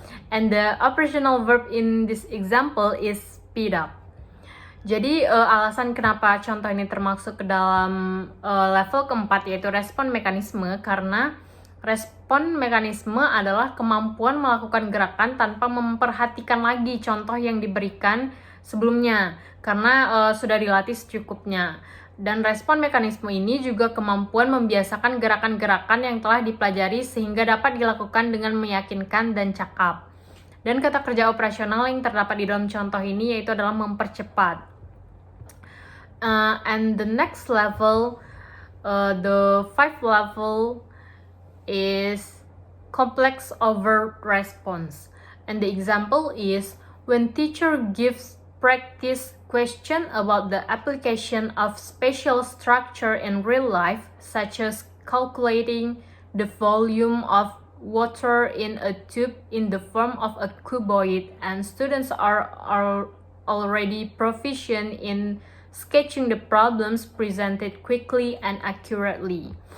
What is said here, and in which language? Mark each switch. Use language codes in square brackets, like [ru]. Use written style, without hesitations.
[en] And the operational verb in this example is speed up. [id] Jadi alasan kenapa contoh ini termasuk ke dalam level keempat yaitu respon mekanisme, karena respon mekanisme adalah kemampuan melakukan gerakan tanpa memperhatikan lagi contoh yang diberikan sebelumnya, karena sudah dilatih secukupnya. Dan respon mekanisme ini juga kemampuan membiasakan gerakan-gerakan yang telah dipelajari sehingga dapat dilakukan dengan meyakinkan dan cakap. Dan kata kerja operasional yang terdapat di dalam contoh ini yaitu adalah mempercepat. [en] And the next level, the fifth level is complex overt response. And the example is when teacher gives practice question about the application of spatial structure in real life, such as calculating the volume of water in a tube in the form of a cuboid, and students are already proficient in sketching the problems presented quickly and accurately.